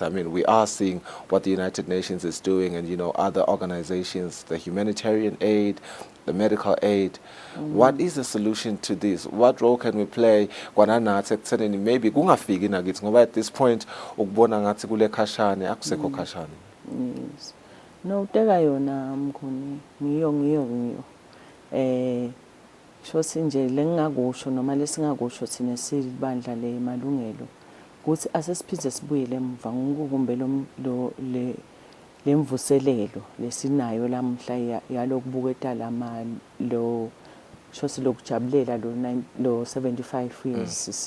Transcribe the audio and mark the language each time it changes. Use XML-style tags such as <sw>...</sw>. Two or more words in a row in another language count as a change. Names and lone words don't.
<en>I mean, we are seeing what the United Nations is doing and, other organizations, the humanitarian aid, the medical aid. What is the solution to this? What role can we play? Maybe at this point, yes.</en> <ss>No, teka yona Mnguni, ngiyo. Shothi nje lengingakusho noma lesingakusho thina silibandla le malungelo ukuthi asesiphinde sibuyele emva ngokumbe lemvuselelo lesinayo lamhla yalokubuketa lo shothi lokujabulela lo 75 years</ss>